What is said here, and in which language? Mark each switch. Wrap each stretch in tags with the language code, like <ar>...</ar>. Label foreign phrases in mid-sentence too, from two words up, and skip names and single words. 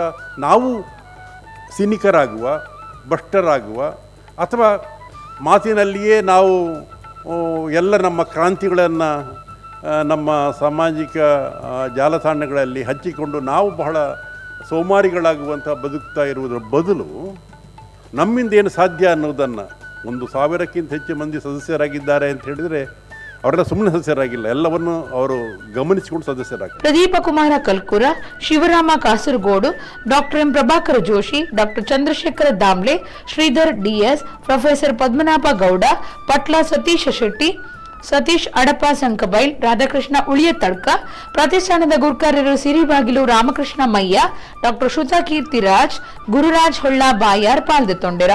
<kn>ನಾವು ಸಿನಿಕರಾಗುವ, ಭ್ರಷ್ಟರಾಗುವ, ಅಥವಾ ಮಾತಿನಲ್ಲಿಯೇ ನಾವು ಎಲ್ಲ ನಮ್ಮ ಕ್ರಾಂತಿಗಳನ್ನು ನಮ್ಮ ಸಾಮಾಜಿಕ ಜಾಲತಾಣಗಳಲ್ಲಿ ಹಂಚಿಕೊಂಡು ನಾವು ಬಹಳ ಸೋಮಾರಿಗಳಾಗುವಂಥ ಬದುಕ್ತಾ ಇರುವುದರ ಬದಲು ನಮ್ಮಿಂದ ಏನು ಸಾಧ್ಯ ಅನ್ನೋದನ್ನು, 1,000ಕ್ಕಿಂತ ಹೆಚ್ಚು ಮಂದಿ ಸದಸ್ಯರಾಗಿದ್ದಾರೆ ಅಂತ ಹೇಳಿದರೆ ಅವರೆಲ್ಲ ಸುಮ್ಮನೆ ಸದಸ್ಯರಾಗಿಲ್ಲ, ಎಲ್ಲವನ್ನು ಅವರು ಗಮನಿಸಿಕೊಂಡು ಸದಸ್ಯರಾಗಿದ್ದಾರೆ.</kn> <tcy>ಪ್ರದೀಪ ಕುಮಾರ ಕಲ್ಕುರ, ಶಿವರಾಮ ಕಾಸರಗೋಡು, ಡಾಕ್ಟರ್ ಎಂ. ಪ್ರಭಾಕರ ಜೋಶಿ, ಡಾಕ್ಟರ್ ಚಂದ್ರಶೇಖರ ದಾಮ್ಲೆ, ಶ್ರೀಧರ್ ಡಿ.ಎಸ್., ಪ್ರೊಫೆಸರ್ ಪದ್ಮನಾಭ ಗೌಡ, ಪಟ್ಲ ಸತೀಶ ಶೆಟ್ಟಿ, ಸತೀಶ್ ಅಡಪ ಸಂಕಬೈಲ್, ರಾಧಾಕೃಷ್ಣ ಉಳಿಯ ತಡ್ಕ, ಪ್ರತಿಷ್ಠಾನದ ಗುರುಕಾರ್ಯರು ಸಿರಿಬಾಗಿಲು ರಾಮಕೃಷ್ಣ ಮಯ್ಯ, ಡಾಕ್ಟರ್ ಶ್ರುತಾ ಕೀರ್ತಿರಾಜ್, ಗುರುರಾಜ್ ಹೊಳ್ಳ ಬಾಯಾರ್ ಪಾಲ್ದು ತೊಂಡೆರ.</tcy>